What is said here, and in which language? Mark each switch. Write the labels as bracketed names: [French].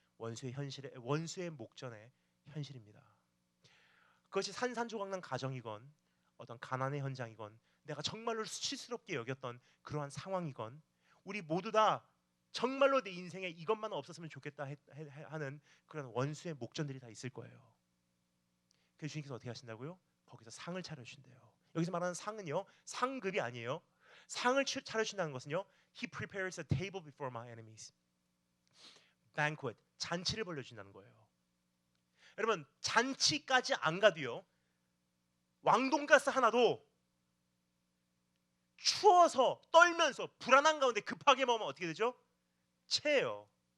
[Korean] 원수의 목전의 현실입니다. 그것이 산산조각난 가정이건 어떤 가난의 현장이건 내가 정말로 수치스럽게 여겼던 그러한 상황이건 우리 모두 다 정말로 내 인생에 이것만 없었으면 좋겠다 하는 그런 원수의 목전들이 다 있을 거예요. 그래서 주님께서 어떻게 하신다고요? 거기서 상을 차려주신대요. 여기서 말하는 상은요, 상급이 아니에요. 상을 차려준다는 것은요, [English] He prepares a table before my enemies. [Korean] banquet, 잔치를 벌려준다는 거예요. 여러분, 잔치까지 안 가도요, 왕돈가스 하나도 추워서 떨면서 불안한 가운데 급하게 먹으면 어떻게 되죠? 체해요.